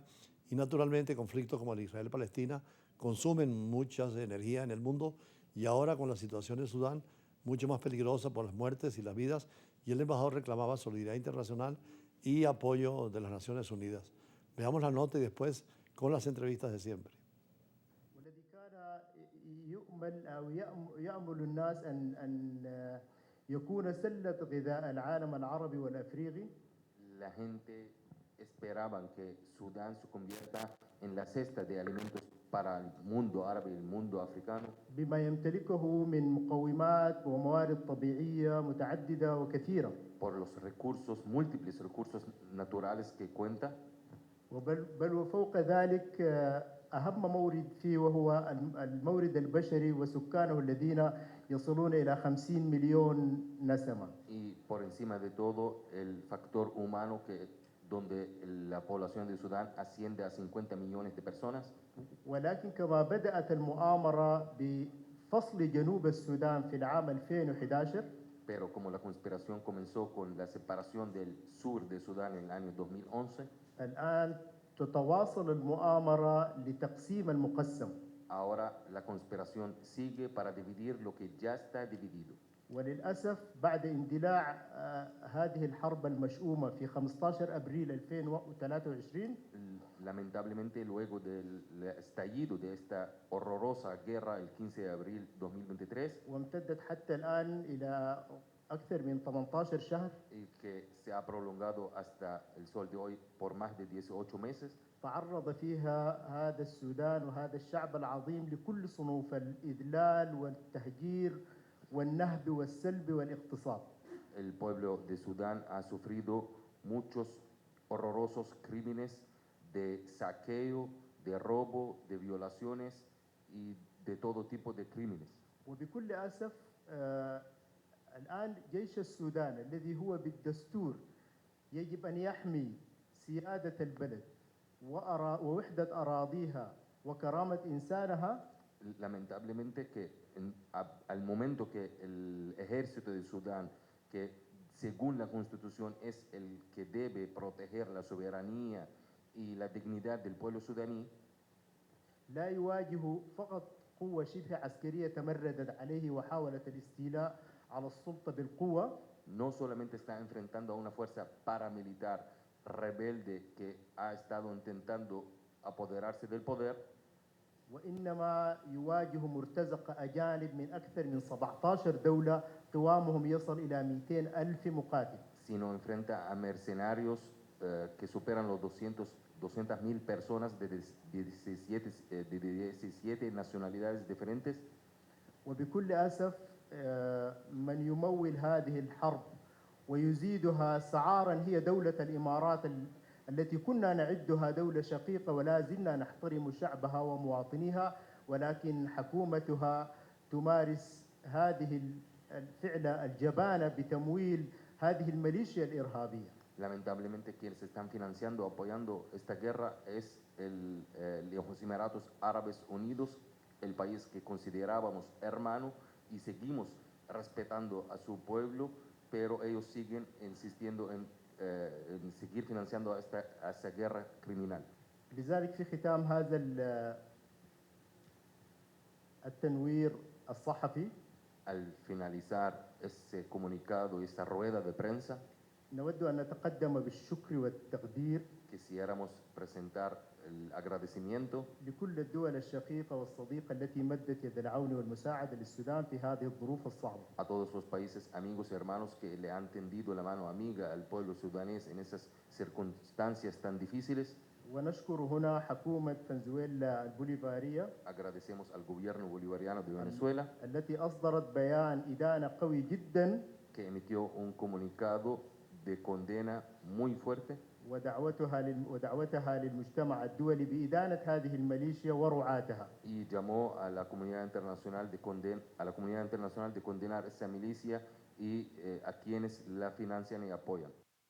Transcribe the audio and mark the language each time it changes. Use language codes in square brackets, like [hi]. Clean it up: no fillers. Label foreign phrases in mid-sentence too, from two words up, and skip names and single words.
[es] Y naturalmente conflictos como el Israel-Palestina consumen mucha energía en el mundo, y ahora con la situación en Sudán, mucho más peligrosa por las muertes y las vidas, y el embajador reclamaba solidaridad internacional y apoyo de las Naciones Unidas. Veamos la nota y después con las entrevistas de siempre. [ar] والذي كان يؤمل أو يأمل الناس أن يكون سلة غذاء العالم العربي والأفريقي. [es] La gente esperaba que Sudán se convierta en la cesta de alimentos para el mundo árabe y el mundo africano, [ar] بما يمتلكه من مقومات وموارد طبيعية متعددة وكثيرة. [es] por los recursos, múltiples recursos naturales que cuenta, [ar] بل وفوق ذلك أهم مورد فيه وهو المورد البشري وسكانه الذين يصلون إلى 50 مليون نسمة. [es] y por encima de todo el factor humano donde la población de Sudán asciende a 50 millones de personas. [ar] ولكن كما بدأت المؤامرة بفصل جنوب السودان في العام 2011 [es] Pero como la conspiración comenzó con la separación del sur de Sudán en el año 2011, [ar] الآن تتواصل المؤامرة لتقسيم المقسم. [es] ahora la conspiración sigue para dividir lo que ya está dividido. [ar] وللأسف بعد اندلاع هذه الحرب المشؤومة في 15 أبريل 2023 [es] Lamentablemente, luego del estallido de esta horrorosa guerra el 15 de abril 2023, [ar] وامتدت حتى الآن إلى أكثر من 18 شهر، [es] y que se ha prolongado hasta el sol de hoy por más de 18 meses, [ar] تعرض فيها هذا السودان وهذا الشعب العظيم لكل صنوف الإذلال والتهجير والنهب والسلب والاغتصاب. [es] el pueblo de Sudán ha sufrido muchos horrorosos crímenes de saqueo, de robo, de violaciones y de todo tipo de crímenes. [ar] وبكل أسف الآن جيش السودان الذي هو بالدستور يجب أن يحمي سيادة البلد ووحدة أراضيها وكرامة إنسانها. [es] Lamentablemente que al momento que el ejército de Sudán, que según la constitución es el que debe proteger la soberanía y la dignidad del pueblo sudaní, [ar] لا يواجه فقط قوة شبه عسكرية تمردت عليه وحاولت الاستيلاء على السلطة بالقوة، [es] no solamente está enfrentando a una fuerza paramilitar rebelde que ha estado intentando apoderarse del poder, [ar] وإنما يواجه مرتزقة أجانب من أكثر من 17 دولة قوامهم يصل إلى 200 ألف مقاتل. [es] sino enfrenta a mercenarios que superan los 200.000 personas de 17 nacionalidades diferentes. [ar] وبكل أسف من يمول هذه الحرب ويزيدها سعارا هي دولة الإمارات التي كنا نعدها دولة شقيقة ولا زلنا نحترم شعبها ومواطنيها، ولكن حكومتها تمارس هذه الفعلة الجبانة بتمويل هذه الميليشيا الإرهابية. [es] Lamentablemente quienes están financiando, apoyando esta guerra es los Emiratos Árabes Unidos, el país que considerábamos hermano y seguimos respetando a su pueblo, pero ellos siguen insistiendo en seguir financiando a esta guerra criminal. [ar] لذلك في ختام هذا التنوير الصحفي [es] Al finalizar ese comunicado y esta rueda de prensa, [ar] نود أن نتقدم بالشكر والتقدير [es] quisiéramos presentar el agradecimiento [ar] لكل الدول الشقيقة والصديقة التي مدت يد العون والمساعدة للسودان في هذه الظروف الصعبة. [es] a todos los países amigos y hermanos que le han tendido la mano amiga al pueblo sudanés en esas circunstancias tan difíciles. [ar] ونشكر هنا حكومة فنزويلا البوليفارية [es] Agradecemos al gobierno bolivariano de Venezuela [ar] التي أصدرت بيان إدانة قوي جدا [es] que emitió un comunicado de condena muy fuerte [ar] ودعوتها للمجتمع الدولي بإدانة هذه الميليشيا ورعاتها. [es] y llamó a la comunidad internacional de condenar esa milicia y a quienes la financian y apoyan.